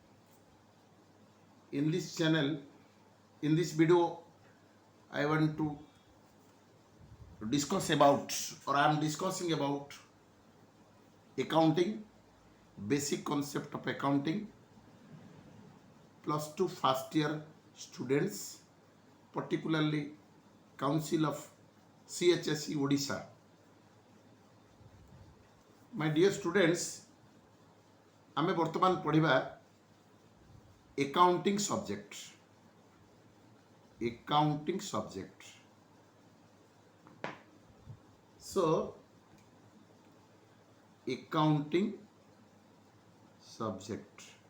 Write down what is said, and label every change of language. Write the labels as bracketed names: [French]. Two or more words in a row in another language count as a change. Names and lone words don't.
[English] In this channel, in this video, I want to discuss about, or I am discussing about accounting, basic concept of accounting, plus 2 first year students, particularly Council of CHSE Odisha. My dear students, [Odia] ଆମେ ବର୍ତ୍ତମାନ ପଢ଼ିବା [English] accounting subject. Accounting subject. So, accounting subject.